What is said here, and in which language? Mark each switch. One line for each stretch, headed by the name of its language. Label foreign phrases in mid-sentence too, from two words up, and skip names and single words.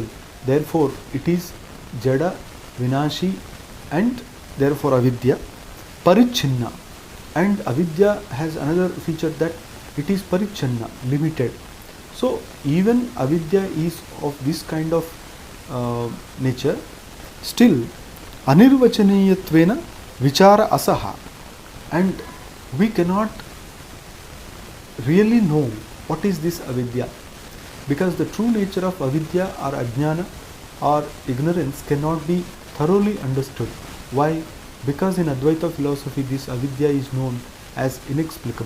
English: Therefore, it is
Sanskrit: jada, vinashi,
English: and therefore avidya. Parichinna, and avidya has another feature that it is parichinna, limited. So even avidya is of this kind of nature. Still,
Sanskrit: anirvachaniyatvena vichara asaha,
English: and we cannot really know what is this avidya, because the true nature of avidya or ajnana or ignorance cannot be thoroughly understood. Why? Because in Advaita philosophy this avidya is known as inexplicable.